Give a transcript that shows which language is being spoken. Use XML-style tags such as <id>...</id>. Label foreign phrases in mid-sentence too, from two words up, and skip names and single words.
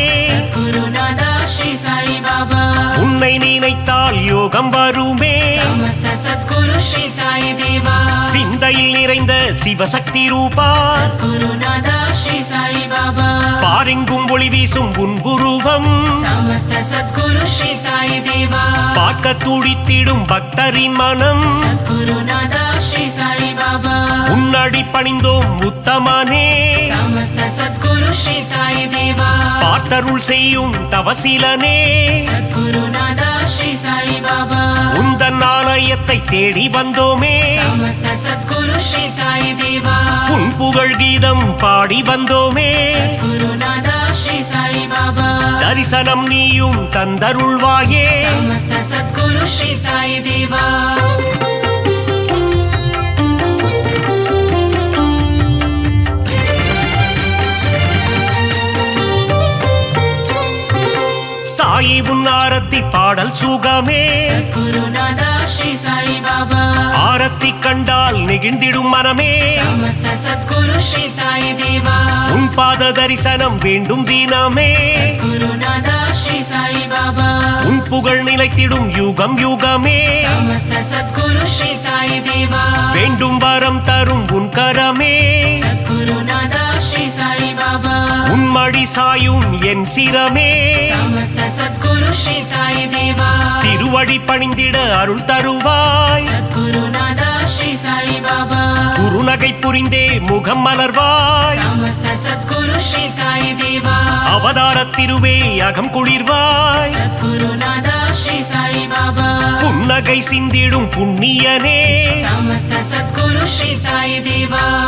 <hi>गुरुनादा श्री साई बाबा</hi> <ta>உன்னை நினைத்தால் யோகம் வருமே</ta> <hi>समस्त सद्गुरु श्री साई देवा</hi> <ta>சிந்தையில் நிறைந்த சிவசக்தி ரூபா</ta> <hi>गुरुनादा श्री साई बाबा</hi> <ta>பாரெங்கும் ஒளி வீசும் உன்புருவம்</ta> <hi>समस्त सद्गुरु श्री साई देवा</hi> <ta>பார்க்க துடித்திடும் பக்தரின் மனம்</ta> <hi>गुरुनादा श्री साई बाबा</hi> <ta>உன்னடி பணிந்தோம் உத்தமனே</ta> <hi>समस्त सद्गुरु श्री साई देवा</hi> <ta>பார்த்தருள் செய்யும் தவசிலனே</ta> <hi>गुरुनादा श्री साई बाबा</hi> <ta>உந்தன் ஆலயத்தை தேடி வந்தோமே</ta> <hi>समस्त सद्गुरु श्री साई देवा</hi> <ta>உன் புகழ் கீதம் பாடி வந்தோமே</ta> <hi>गुरुनादा श्री साई बाबा</hi> <ta>தரிசனம் நீயும் தந்தருள்வாயே</ta> <hi>समस्त सद्गुरु श्री साई देवा</hi> <ta>சாயி உன் ஆரத்தி பாடல் சுகமே</ta> <hi>गुरुनादा श्री साई बाबा</hi> <ta>ஆரத்தி கண்டால் நெகிழ்ந்திடும் மனமே</ta> <hi>समस्त सद्गुरु श्री साई देवा</hi> <ta>உன் பாத தரிசனம் வேண்டும் தினமே</ta> <hi>गुरुनादा श्री साई बाबा</hi> <ta>உன் புகழ் நிலைத்திடும் யுகம் யுகமே</ta> <hi>समस्त सद्गुरु श्री साई देवा</hi> <ta>வேண்டும் வரம் தரும் உன் கரமே</ta> <hi>गुरुनादा श्री साई बाबा</hi> <ta>உன்மடி சாயும் என் சிரமே</ta> <hi>समस्त सद्गुरु श्री साई देवा</hi> <ta>திருவடி பணிந்திட அருள் தருவாய்</ta> <hi>गुरुनादा श्री साई बाबा</hi> <ta>குருநகை புரிந்தே முகம் மலர்வாய்</ta> <hi>समस्त सद्गुरु श्री साई देवा</hi> <ta>அவதார திருவே அகம் குளிர்வாய்</ta> <hi>गुरुनादा श्री साई बाबा</hi> <ta>புன்னகை சிந்திடும் புண்ணியனே</ta> <hi>समस्त सद्गुरु श्री साई देवा</hi>